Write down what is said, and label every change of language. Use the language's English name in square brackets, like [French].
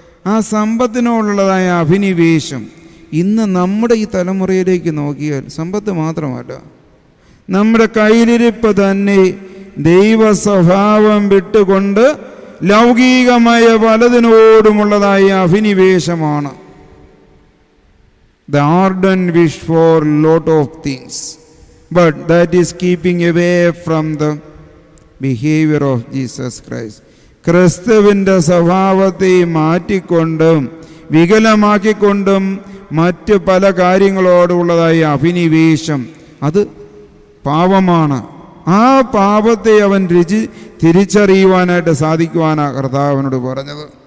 [Malayalam] ആ സമ്പത്തിനോടുള്ളതായ അഭിനിവേശം ഇന്ന് നമ്മുടെ ഈ തലമുറയിലേക്ക് നോക്കിയാൽ സമ്പത്ത് മാത്രമല്ല, നമ്മുടെ കയ്യിലിരിപ്പ് തന്നെ ദൈവ സ്വഭാവം വിട്ടുകൊണ്ട് ലൗകികമായ പലതിനോടുമുള്ളതായ അഭിനിവേശമാണ്. [English] The ardent wish for lot of things, but that is keeping away from the behavior of Jesus Christ. [Malayalam] ക്രിസ്തുവിൻ്റെ സ്വഭാവത്തെ മാറ്റിക്കൊണ്ടും വികലമാക്കിക്കൊണ്ടും മറ്റ് പല കാര്യങ്ങളോടുള്ളതായ അഭിനിവേശം, അത് പാപമാണ്. ആ പാപത്തെ അവൻ തിരിച്ചറിയുവാനായിട്ട് സാധിക്കുവാനാണ് കർത്താവിനോട് പറഞ്ഞത്.